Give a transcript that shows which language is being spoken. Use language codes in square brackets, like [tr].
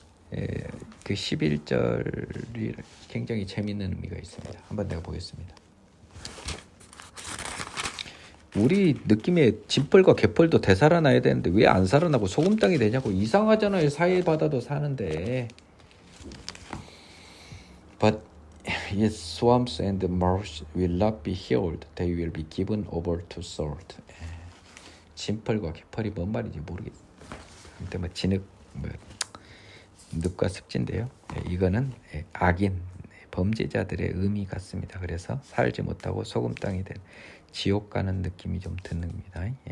[ko] 그 11절이 굉장히 재미있는 의미가 있습니다. 한번 내가 보겠습니다. 우리 느낌에 진펄과 개펄도 되살아나야 되는데 왜 안 살아나고 소금 땅이 되냐고. 이상하잖아요. 사해바다도 사는데. [en] But its swamps and marshes will not be healed. They will be given over to sword. [ko] 진펄과 개펄이 뭔 말인지 모르겠어요. 아무튼 뭐 진흙, 늪과 습진인데요. 이거는 악인, 범죄자들의 의미 같습니다. 그래서 살지 못하고 소금 땅이 된 지옥 가는 느낌이 좀 듭니다.